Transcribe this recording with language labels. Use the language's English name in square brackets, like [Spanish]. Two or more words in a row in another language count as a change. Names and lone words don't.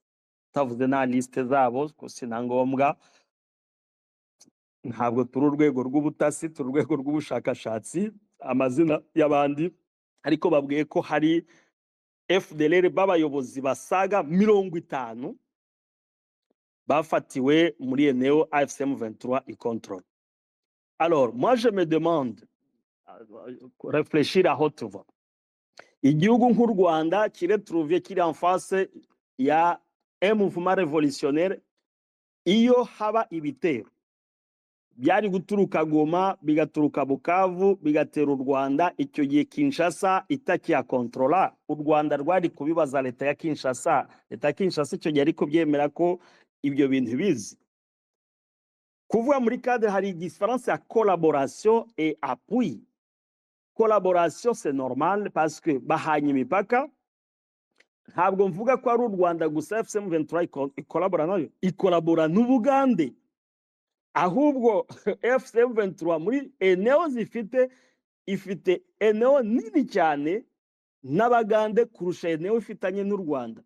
[Kinyarwanda] Tavuze na liste zabo ko sina ngombwa, ntabwo turi urwego rw'ubutasi, turi urwego rw'ubushakashatsi amazina y'abandi, ariko babwiye ko hari FDLR b'abayobozi basaga 50 bafatiwe muri eneo AFCM 23 i contrôle. [French] Alors moi je me demande, réfléchir à haute voix, [Kinyarwanda] igihugu nk'u Rwanda kiretrouvé kiri [French] en face [Kinyarwanda] ya [French] un mouvement révolutionnaire, [Kinyarwanda] iyo haba ibitero byari guturuka Goma bigaturuka Bukavu bigatera u Rwanda, icyo gihe Kinshasa itakiya kontrola, u Rwanda rwari kubibaza leta ya Kinshasa. Leta ya Kinshasa icyo gihe ariko byemera ko ibyo bintu bizi. Kuvuga muri cadre hari différence ya [French] collaboration et appui. Collaboration c'est normal parce que [Kinyarwanda] bahanye imipaka. Ntabwo mvuga ko ari u Rwanda gusa FCM23 ikolabora nayo, ikolabora n'Ubugande. Ahubwo FCM23 muri eneo zifite ifite eneo nini cyane n'Abagande kurusha eneo ifitanye n'u Rwanda.